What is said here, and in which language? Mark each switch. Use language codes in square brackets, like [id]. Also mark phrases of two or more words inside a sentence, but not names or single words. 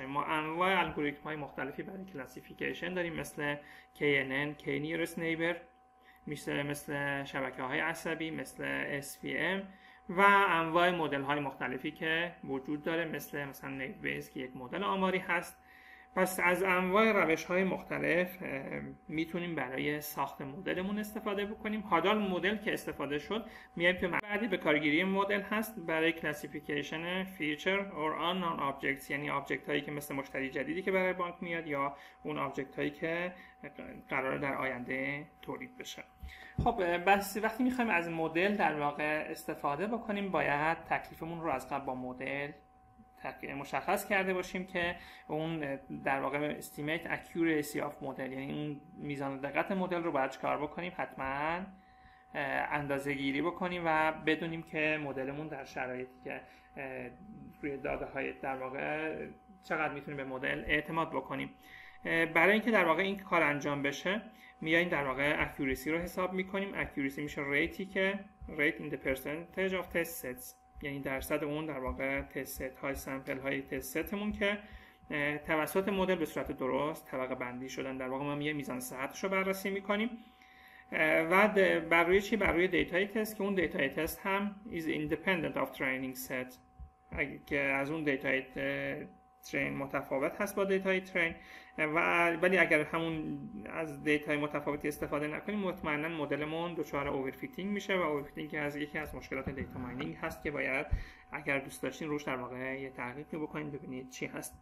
[fa] ما انواع الگوریتم‌های مختلفی برای کلاسیفیکیشن داریم، مثل [en] KNN K nearest neighbor، [fa] مثل شبکه‌های عصبی، مثل SVM و انواع مدل های مختلفی که وجود داره، مثلا نیویز که یک مدل آماری هست. پس از انواع روش های مختلف میتونیم برای ساخت مدلمون استفاده بکنیم. حالا مدل که استفاده شد، میایم تو بعدی به کارگیری مدل هست برای [en] classification future or unknown objects، [fa] یعنی آبجکت هایی که مثل مشتری جدیدی که برای بانک میاد یا اون آبجکت هایی که قراره در آینده تولید بشه. خب بس وقتی میخوایم از مدل در واقع استفاده بکنیم، باید تکلیفمون رو از قبل با مدل مشخص کرده باشیم که اون در واقع [en] estimate accuracy of [fa] مدل، یعنی اون میزان دقت مدل رو باید چکار بکنیم، حتما اندازه گیری بکنیم و بدونیم که مدلمون در شرایطی که روی داده های در واقع چقدر میتونیم به مدل اعتماد بکنیم. برای اینکه در واقع این کار انجام بشه، میاییم در واقع accuracy رو حساب میکنیم. accuracy میشه ریتی که [en] rate in the percentage of test sets، [fa] یعنی درصد اون در واقع [en] test set [fa] های سامپل های تست ستمون که توسط مدل به صورت درست طبقه بندی شدن. در واقع ما یه میزان صحتش رو بررسی میکنیم و بر روی چی؟ بر روی دیتای تست که اون دیتای تست هم [en] is independent of training set، [fa] که از اون دیتای ترین متفاوت هست با دیتای ترین، ولی اگر همون از دیتای متفاوتی استفاده نکنیم، مطمئنا مدلمون دچار اوورفیتینگ میشه و اوورفیتینگ از یکی از مشکلات [en] data mining [fa] هست که باید اگر دوست داشتین روش در واقع یه تحقیقی بکنید ببینید چی هست.